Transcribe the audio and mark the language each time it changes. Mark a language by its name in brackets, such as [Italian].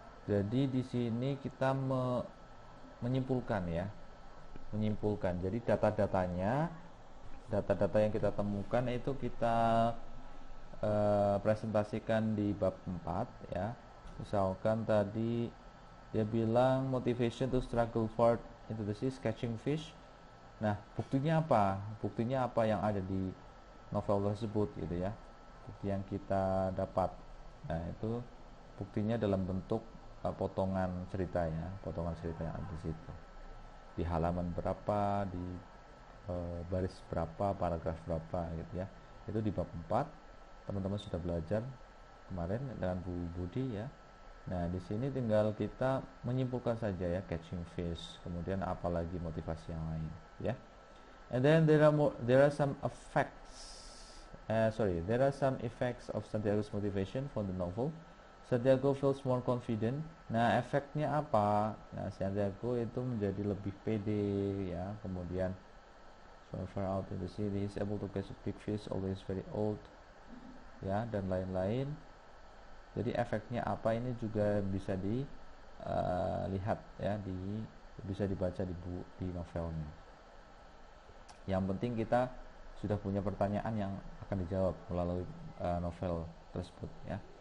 [Indonesian] Jadi di sini kita menyimpulkan ya, menyimpulkan. Jadi data-data yang kita temukan itu kita presentasikan di bab 4 ya. Misalkan tadi dia bilang [English] motivation to struggle forward into the sea, catching fish. [Indonesian] Nah, buktinya apa? Buktinya apa yang ada di novel tersebut gitu ya. Bukti yang kita dapat. Nah, itu buktinya dalam bentuk potongan cerita ya, potongan cerita yang ada di situ. Di halaman berapa, di baris berapa, paragraf berapa gitu ya. Itu di bab 4. Teman-teman sudah belajar kemarin dengan Bu Budi ya. Nah, di sini tinggal kita menyimpulkan saja ya, [English] catching fish, [Indonesian] kemudian apalagi motivasi yang lain ya. [English] And then there are some effects of Santiago's motivation for the novel. Santiago feels more confident. [Indonesian] Nah, efeknya apa? Nah, Santiago itu menjadi lebih pede ya. Kemudian [English] so far out in the sea, he is able to catch a big fish, always very old [Indonesian] ya, dan lain-lain. Jadi efeknya apa ini juga bisa dilihat ya, bisa dibaca di novelnya. Yang penting kita sudah punya pertanyaan yang akan dijawab melalui novel tersebut ya.